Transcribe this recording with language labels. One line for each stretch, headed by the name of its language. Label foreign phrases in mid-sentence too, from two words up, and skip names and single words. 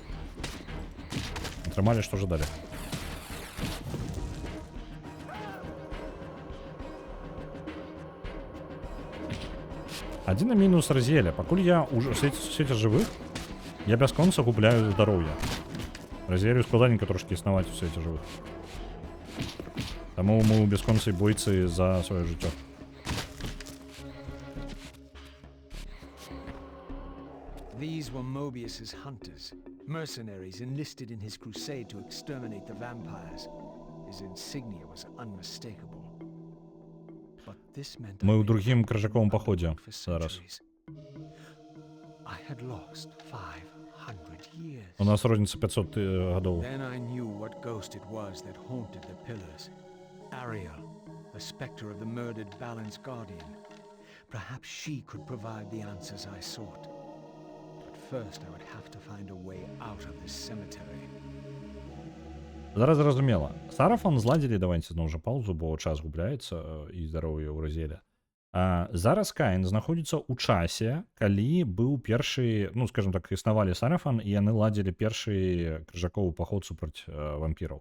Belarusian: Атрымалі, што жадалі. Адзіны мінус Разіэля. Пакуль я ў свеце жывых, я бясконца губляю здароўе. Разіэлю складаненька трошкі існаваць у свеце жывых. Таму мы ў бясконцай бойцы за сваё жыццё.
English: These were Mobius's hunters, mercenaries enlisted in his crusade to exterminate the vampires. His insignia was unmistakable. But this meant
Belarusian: Мы ў другім крыжаковым паходзе зараз.
English: I had lost 500 years.
Belarusian: У нас розніца 500 гадоў.
English: Then I knew what ghost it was that haunted the pillars. Ariel, the spectre of the murdered Balin's guardian. Perhaps she could provide the answers I sought. But first I would have to find a way out of this cemetery.
Belarusian: Зараз зразумела. Сарафан зладзілі, давайте зноў жа паузу, бо час губляецца і здароўе ў Разіэля. Зараз Каін знаходзіцца ў часе, калі быў першы, ну, скажем так, існавалі Сарафан, і яны ладзілі першы крыжаковы паход супраць вампіраў.